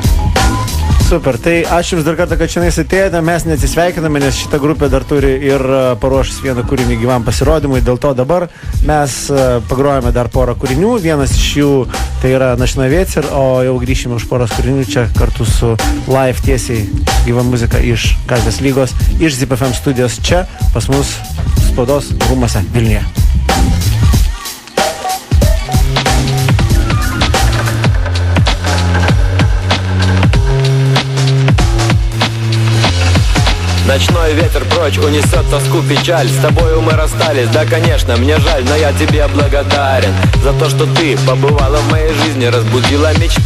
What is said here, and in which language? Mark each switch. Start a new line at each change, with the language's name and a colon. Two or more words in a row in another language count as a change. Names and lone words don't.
Lithuanian: Super, tai ačiū Jums dar kartą, kad šiandien atėjote, mes neatsisveikiname, nes šita grupė dar turi ir paruošęs vieną kūrinį gyvam pasirodymui, dėl to dabar mes pagrojame dar porą kūrinių, vienas iš jų tai yra Našina Vėcer, o jau grįšime už poros kūrinių čia kartu su live tiesiai gyva muzika iš Gatvės lygos, iš Zip FM studijos čia pas mus spaudos rūmuose Vilniuje.
Russian: Ночной ветер прочь унесет тоску, печаль. С тобою мы расстались, да, конечно, мне жаль, но я тебе благодарен за то, что ты побывала в моей жизни, разбудила мечты.